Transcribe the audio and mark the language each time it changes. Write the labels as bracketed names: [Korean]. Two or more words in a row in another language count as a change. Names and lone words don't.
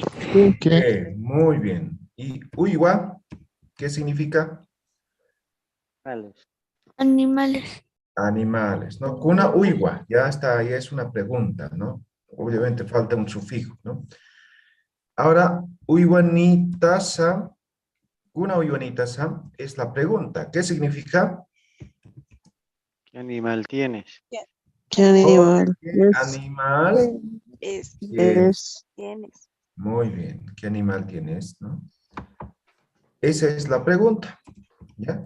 [Spanish] Muy bien. ¿Y uiwa? ¿Qué significa? Animales. Animales, ¿no? [Aymara] Kuna uiwa, [Spanish] ya está, ya es una pregunta, ¿no? Obviamente falta un sufijo, ¿no? Ahora, [Aymara] uiwanitasa, kuna uiwanitasa [Spanish] es la pregunta. ¿Qué significa? ¿Qué animal tienes? ¿Qué animal? ¿Qué animal Tienes. Muy bien. ¿Qué animal tienes, no? Esa es la pregunta, ¿ya?